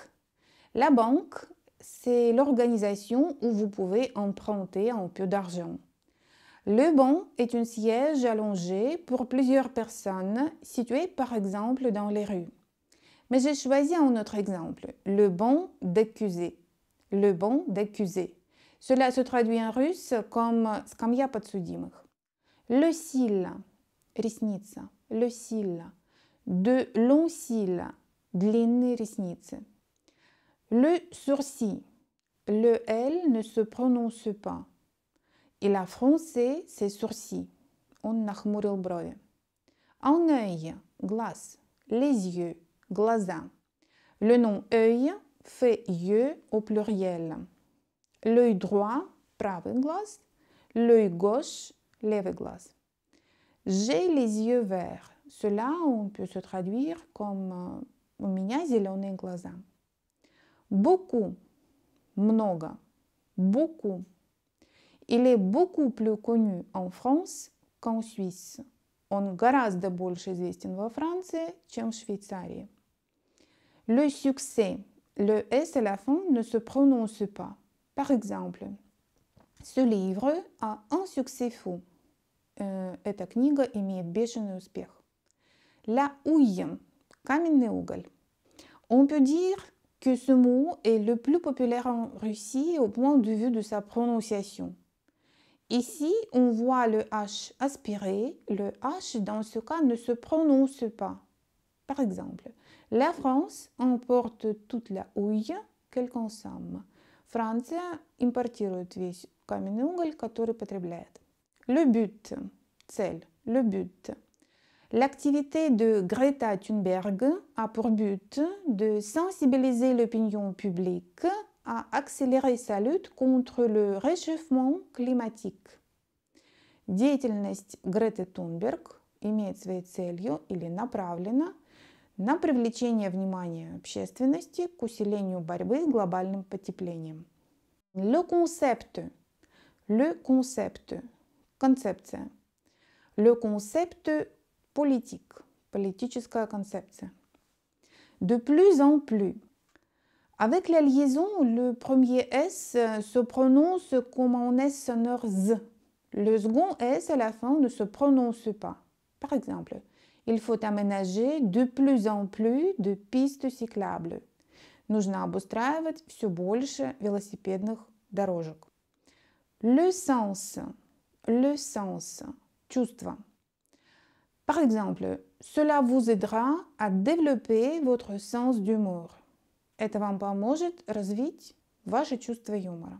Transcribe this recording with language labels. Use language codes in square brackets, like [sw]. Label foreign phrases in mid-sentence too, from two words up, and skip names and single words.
[fr] La banque, c'est l'organisation où vous pouvez emprunter un peu d'argent. Le banc est un siège allongé pour plusieurs personnes situé par exemple dans les rues. Mais j'ai choisi un autre exemple, le banc d'accusé. Le banc d'accusé. Cela se traduit en russe comme [ru] скамья подсудимых. [fr] Le cil, ресница, le cil. De longs cils, [ru] длинные ресницы. [fr] Le sourcil, le L ne se prononce pas. Il a froncé ses sourcils. [ru] Он нахмурил брови. [fr] Un œil, глаз, les yeux, глаза. Le nom œil fait yeux au pluriel. L'œil droit, [ru] правый глаз. [fr] L'œil gauche, [ru] левый глаз. [fr] J'ai les yeux verts. Cela, on peut se traduire comme [ru] у меня зеленые глаза. [fr] Beaucoup, много, beaucoup. Il est beaucoup plus connu en France qu'en Suisse. [ru] Он гораздо больше известен во Франции, чем в Швейцарии. [fr] Le succès, le S à la fin ne se prononce pas. Par exemple, ce livre a un succès fou. [ru] Эта книга имеет бешеный успех. [fr] La houille, [ru] каменный уголь. [fr] On peut dire que ce mot est le plus populaire en Russie au point de vue de sa prononciation. Ici, on voit le H aspiré. Le H, dans ce cas, ne se prononce pas. Par exemple, la France importe toute la houille qu'elle consomme. [ru] Франция импортирует весь каменный уголь, который потребляет. [fr] Le but, цель, le but. L'activité de Greta Thunberg a pour but de sensibiliser l'opinion publique à accélérer sa lutte contre le réchauffement climatique. [ru] Деятельность Греты Тунберг имеет своей целью или направлена на привлечение внимания общественности к усилению борьбы с глобальным потеплением. [fr] Le concept, концепция. Le concept politique, [ru] политическая концепция. [fr] De plus en plus. Avec la liaison, le premier S se prononce comme un S sonore Z. Le second S à la fin ne se prononce pas. Par exemple, il faut aménager de plus en plus de pistes cyclables. [ru] Нужно обустраивать все больше велосипедных дорожек. [fr] Le sens, чувство. Par exemple, cela vous aidera à développer votre sens d'humour. [ru] Это вам поможет развить ваше чувство юмора.